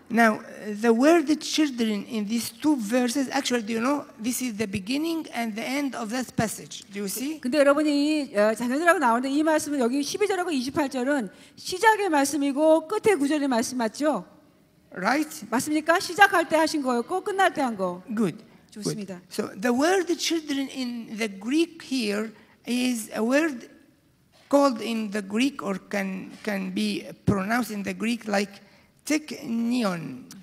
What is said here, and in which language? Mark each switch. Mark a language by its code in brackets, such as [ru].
[en] Now, the word children in these two verses, actually, do you know, this is the beginning and the end of that passage. Do you see? [ko] 근데 여러분이 자녀들하고 나오는데 이 말씀은 여기 12절하고 28절은 시작의 말씀이고 끝의 구절의 말씀 맞죠? [en] Right? [ko] 맞습니까? 시작할 때 하신 거였고 끝날 때 한 거. [en] Good. [ko] 좋습니다. [en] So the word children in the Greek here is a word called in the Greek or can be pronounced in the Greek like teknion.